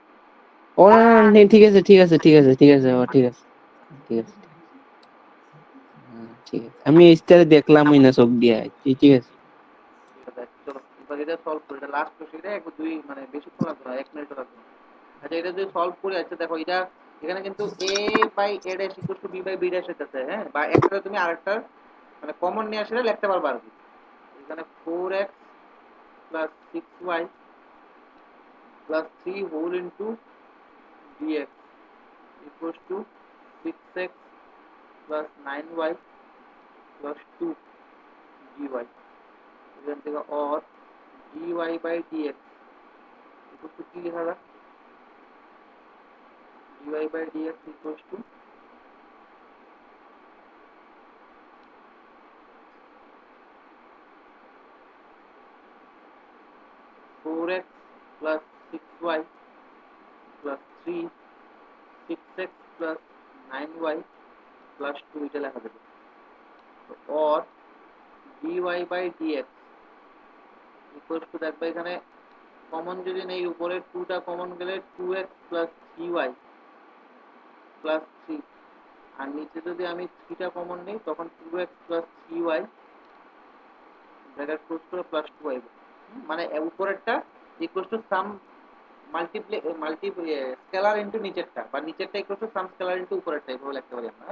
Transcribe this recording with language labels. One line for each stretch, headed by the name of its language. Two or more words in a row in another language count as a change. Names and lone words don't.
Bangla: ও না না না, ঠিক আছে ঠিক আছে ঠিক আছে ঠিক আছে ঠিক আছে ঠিক আছে ঠিক আছে আমি এইটারে দেখলামই না চোখ দিয়া ঠিক আছে। ঠিক আছে, চলো এবার এটা সলভ করি, এটা
English: last question,
Bangla: এটা এক দুই মানে বেশিক্ষণ লাগবে না, 1 মিনিট লাগবে না। আচ্ছা এটা যদি সলভ করি, আচ্ছা দেখো এটা এখানে কিন্তু
English: a by a dash equal to b by b dash
Bangla: হইতেছে, হ্যাঁ, বা একটাতে তুমি আরেকটা মানে কমন নিয়ে আসলে লিখতে পারবা আর কি। এখানে
English: 4x plus 6y plus 3 whole into dx equal to 6x plus 9y plus 2 dy,
Bangla: এখান থেকে অর
English: dy by dx equal to
Bangla: কি লেখা যায়,
English: dy by dx equals to 4x plus 6y plus 3 6x plus 9y plus 2
Bangla: এটা লেখা যাবে,
English: or dy by dx equals to
Bangla: দেখবে এখানে কমন যদি নেই, উপরে 2টা কমন গেলে
English: 2x plus 3y plus 3,
Bangla: আর নিচে যদি আমি 3টা কমন নেই তখন
English: 2x plus 3y bracket close
Bangla: করে প্লাস 2y, মানে উপরেরটা
English: equal to some scalar into
Bangla: নিচেরটা, বা নিচেরটা
English: equal to some scalar into
Bangla: উপরেরটা, এভাবে লিখতে পারি আমরা।